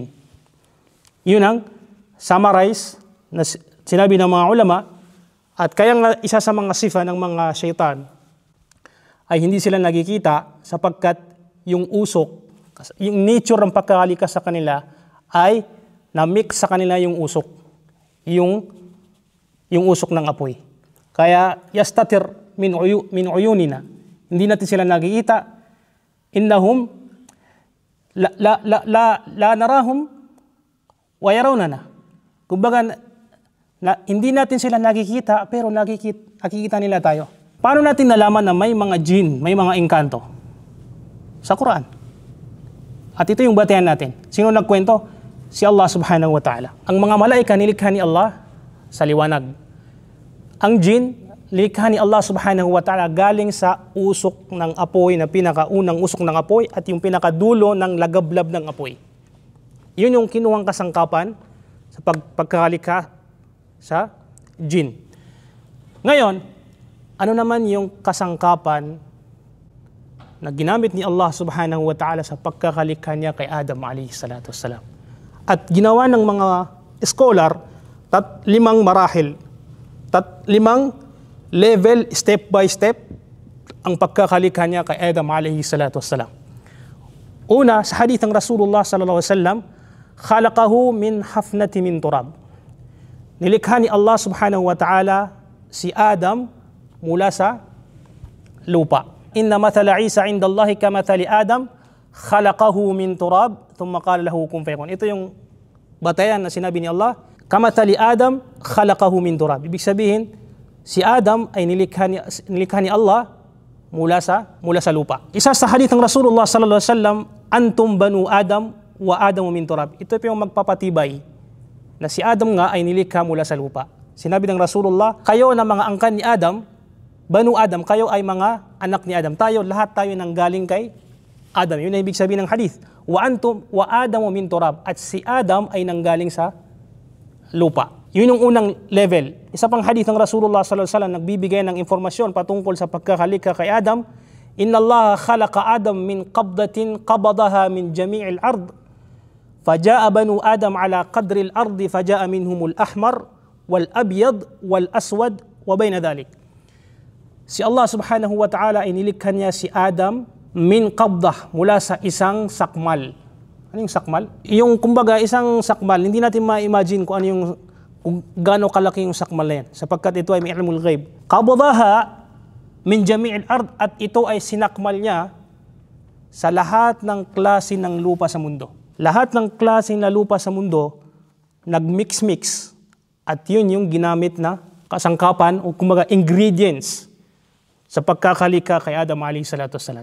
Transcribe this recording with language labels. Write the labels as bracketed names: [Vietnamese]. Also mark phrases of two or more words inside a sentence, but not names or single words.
[Filipino] Yun ang summarize na sinabi ng mga ulama, at kaya nga isa sa mga sifa ng mga syaitan ay hindi sila nagkikita sapagkat yung usok, yung nature ng pagkakalikha sa kanila ay na-mix sa kanila yung usok. Yung usok ng apoy. [Arabic] Kaya يستتر من عيوننا. [Filipino] Hindi natin sila nakikita. [Arabic] إنهم لا نراهم ويروننا. [Filipino] Kumbaga, hindi natin sila nakikita pero nakikita nila tayo. Paano natin nalaman na may mga jinn, may mga engkanto? Sa Quran. At ito yung batayan natin. Sino nagkwento? [Arabic] Si الله سبحانه وتعالى. [Filipino] Ang mga malaika nilikha ni Allah sa liwanag. Ang jinn, nilikha ni Allah [Arabic] سبحانه وتعالى [Filipino] galing sa usok ng apoy na pinakaunang usok ng apoy at yung pinakadulo ng lagablab ng apoy. Yun yung kinuhang kasangkapan sa pagkakalikha sa jinn. Ngayon, ano naman yung kasangkapan na ginamit ni Allah [Arabic] سبحانه وتعالى [Filipino] sa pagkakalikha niya kay Adam [Arabic] عليه الصلاة والسلام? [Filipino] At ginawa ng mga scholar 5 marahil, 5 level, step by step, ang pagkakalikha niya kay Adam [Arabic] عليه الصلاة والسلام. [Filipino] Una, sa [Arabic] hadith ng Rasulullah صلى الله عليه وسلم خلقه من حفنة من تراب. [Filipino] Nilikha ni Allah [Arabic] سبحانه وتعالى [Filipino] si Adam mula sa lupa. [Arabic] إن مثل عيسى عند الله كمثل آدم خلقه من تراب ثم قال له كن فيكون. [Filipino] Ito yung batayan na sinabi ni Allah, [Arabic] كمثل آدم خلقه من تراب. [Filipino] Ibig sabihin, si Adam ay nilikha ni Allah mula sa lupa. Isa sa [Arabic] hadith ng Rasulullah صلى الله عليه وسلم أنتم بنو آدم وآدم من تراب. [Filipino] Ito po yung magpapatibay na si Adam nga ay nilikha mula sa lupa. Sinabi ng Rasulullah, kayo na mga angkan ni Adam, [Arabic] بنو آدم, [Filipino] kayo ay mga anak ni Adam. Lahat tayo nang galing kay Adam. Yun ang ibig sabihin ng hadith. [Arabic] وأنتم وآدم من تراب. [Filipino] At si Adam ay nanggaling sa lupa. Yun yung unang level. Isa pang hadith ng Rasulullah [Arabic] صلى الله عليه وسلم [Filipino] nagbibigay ng informasyon patungkol sa pagkakalikha kay Adam. [Arabic] إن الله خلق آدم من قبضة قبضها من جميع الأرض. فجاء بنو آدم على قدر الأرض فجاء منهم الأحمر والأبيض والأسود وبين ذلك. [Filipino] Si Allah [Arabic] سبحانه وتعالى [Filipino] ay nilikha niya si Adam [Arabic] من قبضة, [Filipino] mula sa isang sakmal. Ano yung sakmal? Yung kumbaga isang sakmal, hindi natin ma-imagine kung gaano kalaki yung sakmal na yan, sapagkat ito ay may [Arabic] علم الغيب. قبضها من جميع الأرض, [Filipino] at ito ay sinakmal niya sa lahat ng klase ng lupa sa mundo. Lahat ng klase na lupa sa mundo nagmix-mix, at yun yung ginamit na kasangkapan o kumbaga ingredients sa pagkakalikha kay Adam [Arabic] عليه الصلاة والسلام.